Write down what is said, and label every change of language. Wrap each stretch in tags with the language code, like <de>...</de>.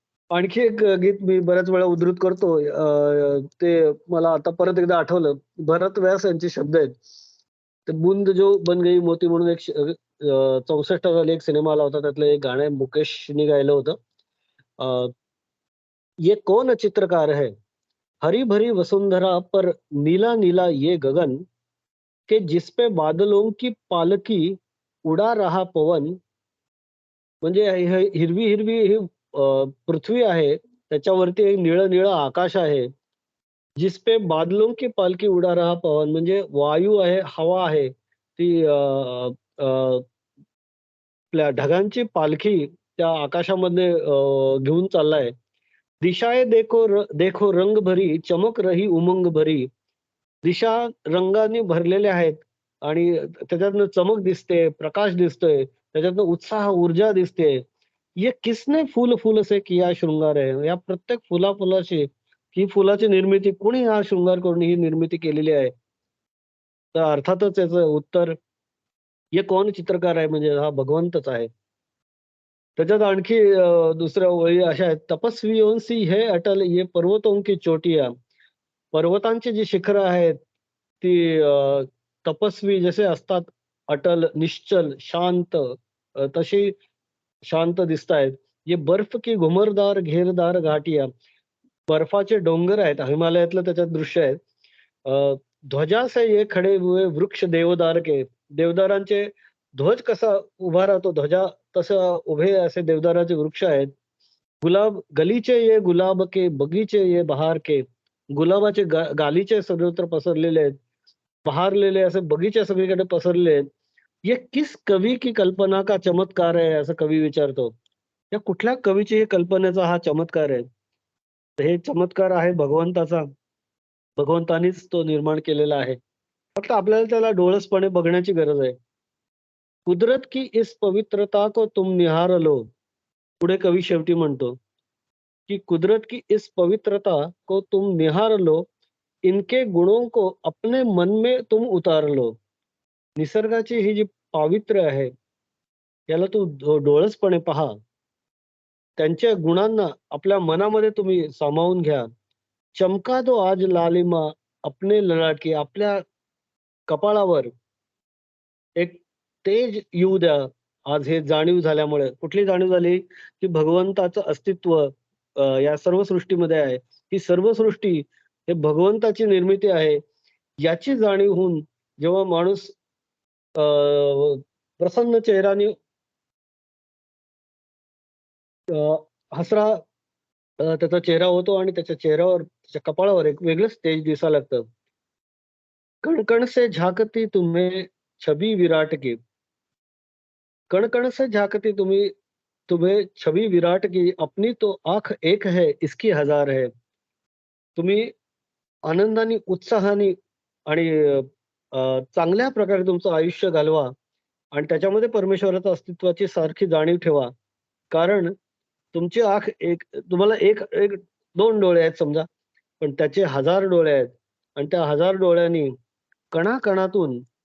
<mr>आणखी एक गीत मी बऱ्याच वेळा उद्धृत करतो. ते मला आता परत एकदा आठवलं. भरत व्यास यांचे शब्द आहेत. ते बूंद जो बन गई मोती म्हणून एक 64 साली एक सिनेमा आला होता. त्यातलं एक गाणं आहे मुकेशनी गायलं होतं.</mr> <hi>अ, "ये कौन चित्रकार है? हरी भरी वसुंधरा पर नीला नीला ये गगन, के जिस पे बादलों की पालकी उडा रहा पवन."</hi> <mr>म्हणजे हिरवी-हिरवी ही पृथ्वी आहे. त्याच्यावरती एक निळं-निळं आकाश आहे.</mr> <hi>जिस पे बादलों की पालकी उडा रहा पवन</hi> <mr>म्हणजे वायू आहे, हवा आहे. ती अ, आपल्या ढगांची पालखी त्या आकाशामध्ये घेऊन चाललाय.</mr> <hi>दिशाए देखो रंग भरी, चमक रही उमंग भरी.</hi> <mr>दिशा रंगानी भरलेल्या आहेत आणि त्याच्यातनं चमक दिसते, प्रकाश दिसतोय. त्याच्यातनं उत्साह, ऊर्जा दिसते.</mr> <hi>ये किसने फूल-फूल से किया शृंगार है.</hi> <mr>या प्रत्येक फुला-फुलाची ही फुलाची निर्मिती कोणी हा शृंगार करून ही निर्मिती केलेली आहे. तर अर्थातच याचं उत्तर</mr> <hi>ये कौन चित्रकार</hi> <mr>आहे म्हणजे हा भगवंतच आहे. त्याच्यात आणखी दुसऱ्या ओळी अशा आहेत,</mr> <hi>"तपस्वियोंसी है अटल ये पर्वतों की चोटियाँ."</hi> <mr>पर्वतांची जी शिखरं आहेत, ती तपस्वी जसे असतात, अटल, निश्चल, शांत तशी शांत दिसतायत.</mr> <hi>ये बर्फ की घुमरदार घेरदार घाटिया.</hi> <mr>बर्फाचे डोंगर आहेत, हिमालयातलं त्याच्यात दृश्य आहे.</mr> <hi>ध्वजा से ये खडे हुए वृक्ष देवदार के.</hi> <mr>देवदारांचे ध्वज कसा उभा राहतो ध्वजा, तसं उभे असे देवदाराचे वृक्ष आहेत.</mr> <hi>गुलाब गलीचे ये गुलाब के, बगीचे ये बहार के.</hi> <mr>गुलाबाचे गालीचे सर्वत्र पसरलेले आहेत. बहारलेले असे बगीचे सगळीकडे पसरले आहेत.</mr> <hi>"ये किस कवी की कल्पना का चमत्कार है?"</hi> <mr>असं कवी विचारतो. या कुठल्या कवीची कल्पनेचा हा चमत्कार आहे? तर हे चमत्कार आहे भगवंताचा. भगवंतानीच तो निर्माण केलेला आहे. फक्त आपल्याला त्याला डोळसपणे बघण्याची गरज आहे.</mr> <hi>"कुदरत की इस पवित्रता को तुम निहार लो."</hi> <mr>पुढे कवी शेवटी म्हणतो, की</mr> <hi>"कुदरत की इस पवित्रता को तुम निहार लो, इनके गुणों को अपने मन में तुम उतार लो."</hi> <mr>निसर्गाची ही जी पावित्र्य आहे, याला तू डोळसपणे पहा. त्यांच्या गुणांना आपल्या मनामध्ये तुम्ही सामावून घ्या.</mr> <hi>चमका दो आज लालिमा अपने ललाट की.</hi> <mr>आपल्या कपाळावर एक तेज येऊ द्या, आज हे जाणीव झाल्यामुळे. कुठली जाणीव झाली? की भगवंताचं अस्तित्व या सर्व सृष्टीमध्ये आहे. ही सर्व सृष्टी हे भगवंताची निर्मिती आहे. याची जाणीव होऊन जेव्हा माणूस अ, प्रसन्न चेहऱ्याने अ, हसरा त्याचा चेहरा होतो आणि त्याच्या चेहऱ्यावर, त्याच्या कपाळावर एक वेगळंच तेज दिसायला लागतं.</mr> <hi>"कण कण से झांकती तुम्हें छबी विराट की." कण कण से झांकती तुम्हें छबी विराट की, अपनी तो आँख एक है, इसकी हजार है.</hi> <mr>तुम्ही आनंदाने, उत्साहाने आणि चांगल्या प्रकारे तुमचं आयुष्य घालवा आणि त्याच्यामध्ये परमेश्वराच्या अस्तित्वाची सारखी जाणीव ठेवा. कारण तुमची आँख एक, तुम्हाला एक एक 2 डोळे आहेत समजा, पण त्याचे 1000 डोळे आहेत आणि त्या 1000 डोळ्यांनी कणाकणातून</mr>